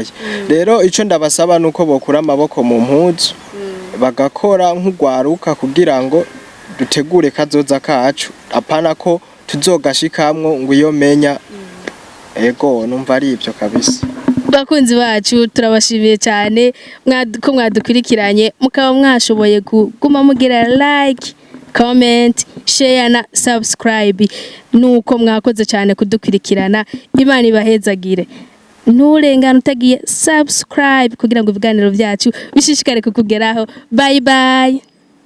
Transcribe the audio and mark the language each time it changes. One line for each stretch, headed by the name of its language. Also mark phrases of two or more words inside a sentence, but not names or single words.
Rundi: Rero ico ndabasaba nuko bokura amaboko mu mpuzu bagakora nk'ugwaruka kugira ngo dutegure kazoza kacu, apana ko tuzogashikamwo ngo iyo menya. Ego numva ari ivyo kabisa. Bakunzi bacu turabashimiye cyane ko mwadukurikiranye, mukaba mwashoboye kuguma mugira
English: like, comment, share
Rundi: na subscribe. Nuko mwakoze cyane kudukurikirana. Imana ibahezagire. Nturengana utagiye subscribe kugira ngo ibiganiro byacu bishishikare kukugeraho.
English: Bye bye.